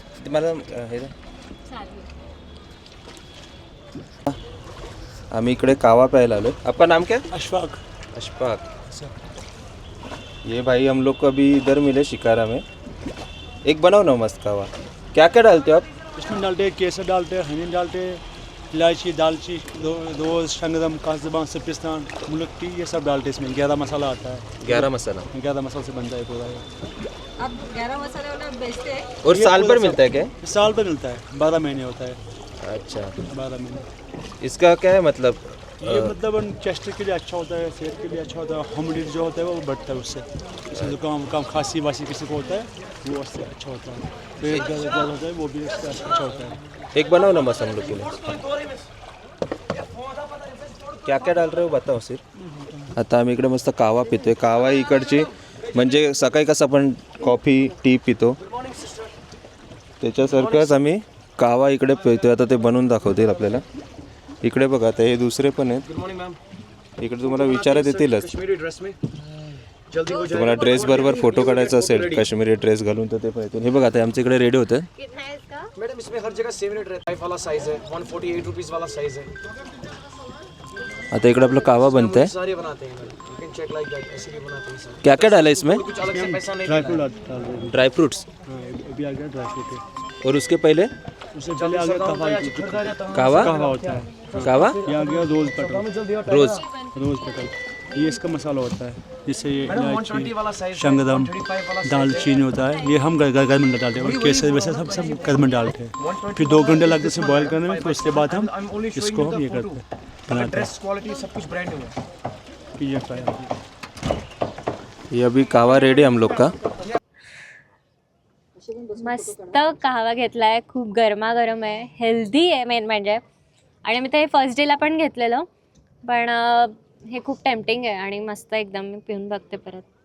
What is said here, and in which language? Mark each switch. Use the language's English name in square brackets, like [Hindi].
[Marathi] मला हे आम्ही इकडे कावा प्यायला आलो. [Hindi] आपका नाम क्या? अशफाक. अशफाक. ये भाई हम लोग को अभी इधर मिले शिकारा में. एक बनाओ ना मस्त कावा. क्या क्या डालते हो आप? इसमें डालते हैं केसर, डालते हैं हनी, डालते हैं इलायची, दालची, रोज, शंगदम, काजबान, सपिस्तान, मुलक्की, ये सब डालते हैं इसमें. 11 मसाला आता है. 11 मसाला. 11 मसाले से बनता है पूरा ये. आप 11 मसाले वाला बेचते हैं? और ये साल पूरा भर मिलता है क्या? साल पर मिलता है, 12 महीने होता है. अच्छा. 12 महीने. इसका क्या है मतलब? ये मतलब चेस्ट के लिए अच्छा होता है, सेहत के लिए अच्छा होता है. ह्यूमिडिटी जो होता है वो बढ़ता है उससे. जैसे जुकाम काम खांसी वासी किसी को होता है वो उससे अच्छा होता है. पेट दर्द होता है वो भी उससे अच्छा होता है. एक बनाओ ना मस्त हम लोग के लिए. क्या क्या डाल रहे हो बताओ सिर्फ. [Marathi] आता आम्ही इकडे मस्त कावा पितोय. कावा इकडची म्हणजे सकाळी कसं आपण कॉफी टी पितो त्याच्यासारखंच आम्ही कावा इकडे पितोय. आता ते बनवून दाखवतील आपल्याला. इकडे बघा आता हे दुसरे पण आहेत. इकडे तुम्हाला विचारत येतीलच. तुम्हाला ड्रेस बरोबर फोटो काढायचा असेल काश्मीरी ड्रेस घालून तर ते पण येतील. हे बघा आता आमच्या इकडे रेडी होतं. [Hindi] मैडम इसमें हर जगह 7 मिनट रहता है. 5 वाला साइज है, 148 रुपीस वाला साइज है. [Marathi] आता इकडे आपलं कावा बनतंय. [Hindi] सारे बनाते हैं madam. [English] You can check like that. [Hindi] ऐसे भी बनाते हैं सर. क्या क्या डाला इसमें? कुछ अलग से पैसा नहीं ड्राई देना फ्रूट डाल रहे हैं. Dry fruits. हाँ, अभी आ गया ड्राई फ्रूट है. और उसके पहले उससे पहले आ गया कवा. कावा. कवा होता है. कावा ये आ गया रोज पटल. रोज पटल ये इसका मसाला होता है. जिससे ये 120 वाला साइज, शंगदम, 135 वाला दालचीनी होता है. ये हम घर में डालते हैं. और केसर वैसे सब घर में डालते हैं. फिर 2 घंटे लगते हैं इसे बॉयल करने में. फिर उसके बाद हम इसको हम ये करते हैं, बनाते हैं. ड्रेस क्वालिटी सब कुछ ब्रांड न्यू है. फिर ये फ्राई होती है. ये अभी कावा रेडी हम लोग का. [Marathi] मस्त कावा घेतला आहे. खूप गरमागरम आहे, हेल्दी आहे मेन म्हणजे. आणि मी ते फर्स्ट डेला पण घेतलेलं, पण हे खूप टेम्पटिंग आहे आणि मस्त एकदम. मी पिऊन बघते परत.